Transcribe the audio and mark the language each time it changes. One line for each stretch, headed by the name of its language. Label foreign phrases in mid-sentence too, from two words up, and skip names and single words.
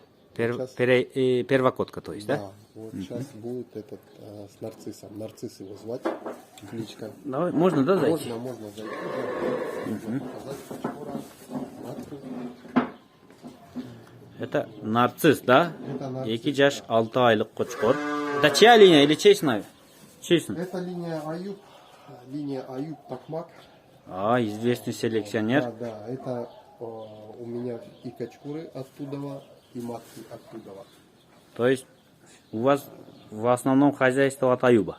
Russian: Первокотка, то есть, да? Да, вот сейчас будет этот с нарциссом. Нарцисс его звать, кличка. Давай, можно, да, зайти? Можно зайти, да. Показать качкора, матку. Это нарцисс, да? Это нарцисс.
Kyrgyz: 2 жаш 6 айлык кочкор.
Russian: Это чья линия или чей сын? Чей сын? Это линия Аюб Такмак. Известный селекционер. Да, это у меня и качкуры оттуда, и матки оттуда. То есть у вас в основном хозяйство от Аюба,